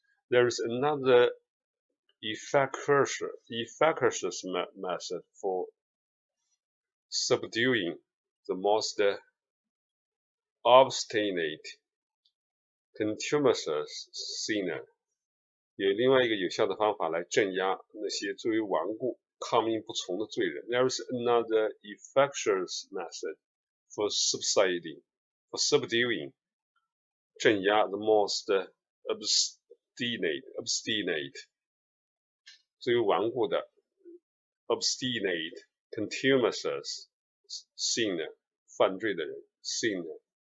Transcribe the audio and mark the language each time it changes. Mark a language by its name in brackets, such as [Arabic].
[English] There is another efficacious method for subduing the most obstinate contumacious sinner. [Chinese] 有另外一个有效的方法来镇压那些最为顽固、抗命不从的罪人。 [English] There is another effectuous method for subduing 镇压 the most obstinate [Chinese] 最为顽固的 [English] obstinate contumacious sinner [Chinese] 犯罪的人 [English] sinner.